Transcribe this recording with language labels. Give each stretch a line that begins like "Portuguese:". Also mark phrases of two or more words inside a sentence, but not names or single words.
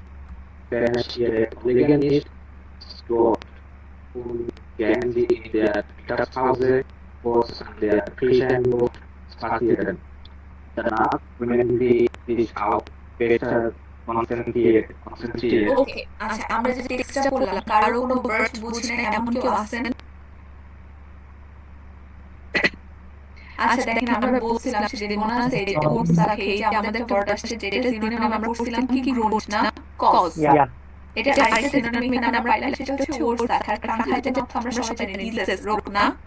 German: Wenn es Ihre Kollegin ist, dort und gehen Sie in der Mittagspause kurz an der frischen Luft spazieren. Danach können Sie sich auch besser konzentrieren.
Bangla: ওকে, আচ্ছা আমরা যে টেক্সটটা পড়লাম, কারো কোনো ওয়ার্ড বুঝে না এমন কেউ আছেন? আচ্ছা দেখেন, আমরা বলছিলাম যে মনে আছে যে রুটস থাকে, এই যে আমাদের ওয়ার্ড আসছে যেটা সিনোনিম আমরা পড়ছিলাম কি কি রুট না কজ, এটা আরেকটা সিনোনিম এখানে আমরা পাইলাম, সেটা হচ্ছে ওয়ার্ডস আর ক্রাঙ্কহাইটের যে আমরা সবাই জানি ডিজিজ রোগ না।